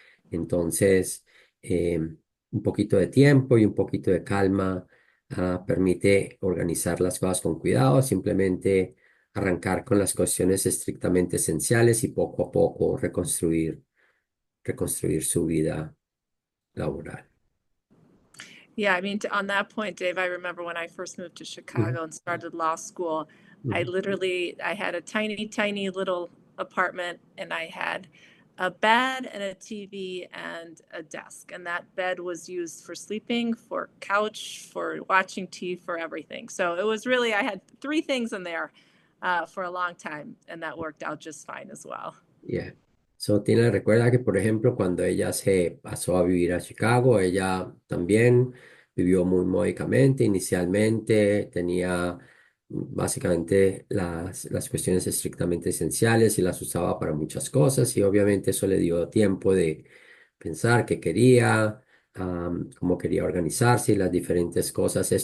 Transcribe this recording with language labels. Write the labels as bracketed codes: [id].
[es] Entonces, un poquito de tiempo y un poquito de calma permite organizar las cosas con cuidado, simplemente arrancar con las cuestiones estrictamente esenciales y poco a poco reconstruir su vida laboral. [en] Yeah, I mean, on that point, Dave, I remember when I first moved to Chicago and started law school, I had a tiny, tiny little apartment, and I had a bed and a TV and a desk. And that bed was used for sleeping, for couch, for watching TV, for everything. So it was really, I had three things in there for a long time, and that worked out just fine as well. Yeah. [es] So, Tina recuerda que, por ejemplo, cuando ella se pasó a vivir a Chicago, ella también vivió muy módicamente. Inicialmente tenía básicamente las cuestiones estrictamente esenciales y las usaba para muchas cosas y obviamente eso le dio tiempo de pensar qué quería, cómo quería organizarse y las diferentes cosas.